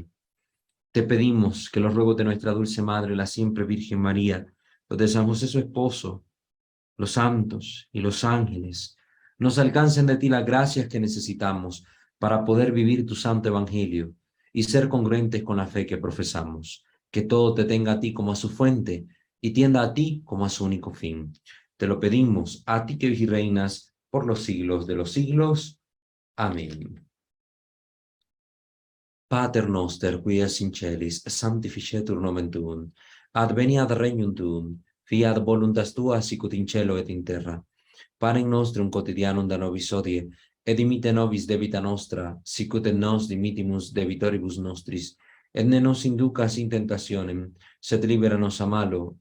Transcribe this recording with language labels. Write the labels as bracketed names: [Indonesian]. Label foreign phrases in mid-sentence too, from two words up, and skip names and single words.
[Spanish] Te pedimos que los ruegos de nuestra dulce Madre, la siempre Virgen María, los de San José su esposo, los santos y los ángeles, nos alcancen de ti las gracias que necesitamos para poder vivir tu santo evangelio y ser congruentes con la fe que profesamos. Que todo te tenga a ti como a su fuente y tienda a ti como a su único fin. Te lo pedimos a ti que vives y reinas por los siglos de los siglos. Amén. [Latin] Pater noster, qui es in celis, sanctificetur nomen tuum, adveniat regnum tuum, fiat voluntas tua sicut in cielo et in terra. Panem nostrum quotidianum da nobis hodie, et dimitte nobis debita nostra, sicut et nos dimittimus debitoribus nostris, et ne nos inducas in tentationem, sed libera nos a malo.